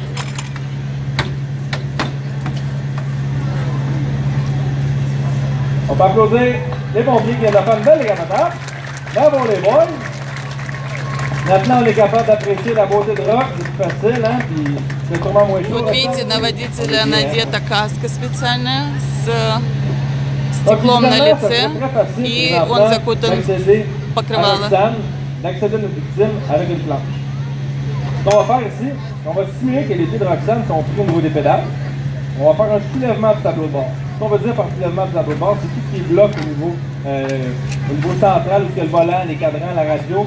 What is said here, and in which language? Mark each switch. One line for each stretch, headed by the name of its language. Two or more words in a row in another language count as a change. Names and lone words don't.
French: On peut applaudir les pompiers qui viennent de faire une belle décapotage. Bravo les boys. Maintenant, on est capable d'apprécier la beauté de rock. C'est plus facile, hein? Puis c'est sûrement moins chaud.
Russian: Вот видите, на водителя надета каска специальная с стеклом на лице, и он закутан в покрывало.
French: D'accéder à nos victimes avec une planche. Ce qu'on va faire ici, on va simuler que les pieds de Roxane sont pris au niveau des pédales. On va faire un soulèvement du tableau de bord. Ce qu'on veut dire par soulèvement du tableau de bord, c'est tout ce qui est bloc au niveau central, où il y a le volant, les cadrans, la radio.